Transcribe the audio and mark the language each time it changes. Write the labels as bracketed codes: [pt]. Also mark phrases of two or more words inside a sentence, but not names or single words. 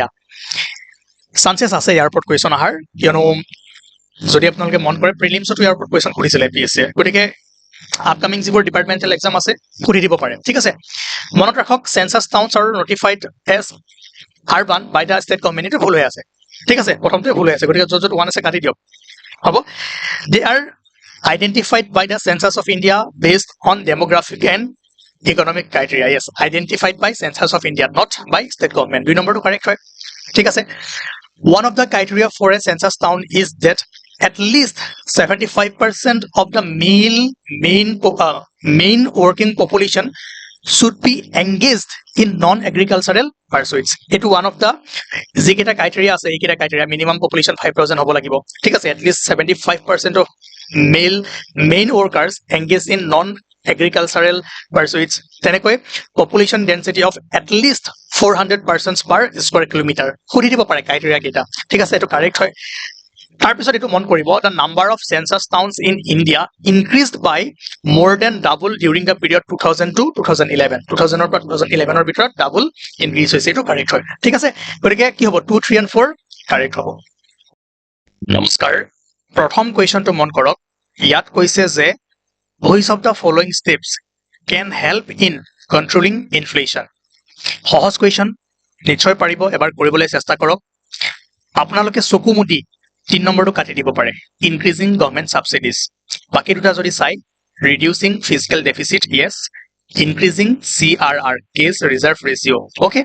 [as] চান্সেছ আছে ইয়াৰ ওপৰত কুৱেশ্যন অহাৰ, কিয়নো যদি আপোনালোকে মন কৰে প্ৰিলিমছতো ইয়াৰ ওপৰত কুৱেশ্যন সুধিছিলে PSC, গতিকে আপকামিং যিবোৰ [en] departmental exam [as] আছে সুধি দিব পাৰে। ঠিক আছে, মনত ৰাখক [en] census towns [as] আৰু [en] notified as urban by the state government, [as] এইটো ভুল হৈ আছে। ঠিক আছে, প্ৰথমটোৱে ভুল হৈ আছে, গতিকে য'ত 1 আছে কাটি দিয়ক, হ'ব। [en] they are identified by the Census of India based on demographic and economic criteria. Yes, identified by Census of India, not by state government. 2 number to correct right? [as] ঠিক আছে, [en] one of the criteria for a census town is that at least 75% of the main working population should be engaged in non-agricultural pursuits. It one of the [as] যিকেইটা criteria আছে, এইকেইটা criteria [en] minimum population [as] 5,000 হ'ব লাগিব। ঠিক আছে, [en] at least 75% of main workers engaged in non-agricultural pursuits, তেনেকৈ population density of at least 400 persons per square kilometer, [as] সুধি দিব পাৰে ক্ৰাইটেৰিয়া কেইটা। ঠিক আছে, এইটো কাৰেক্ট হয়। তাৰপিছত এইটো মন কৰিব, [en] the number of census towns in India increased by more than double during the period 2000 to 2011. [as] 2000 পৰা 2011 ভিতৰত [en] double increase [as] হৈছে, এইটো কাৰেক্ট হয়। ঠিক আছে, গতিকে কি হ'ব 2, 3 and 4 কাৰেক্ট হ'ব। নমস্কাৰ, প্ৰথম কুৱেশ্যনটো মন কৰক, ইয়াত কৈছে যে [en] which of the following steps can help in controlling inflation? [as] সহজ কুৱেশ্যন, নিশ্চয় পাৰিব, এবাৰ কৰিবলৈ চেষ্টা কৰক। আপোনালোকে চকু মুদি 3 নম্বৰটো কাটি দিব পাৰে, [en] increasing government subsidies. [as] বাকী দুটা যদি চাই, [en] reducing fiscal deficit, [as] য়েছ, [en] increasing CRR, cash reserve ratio', [as] অ'কে।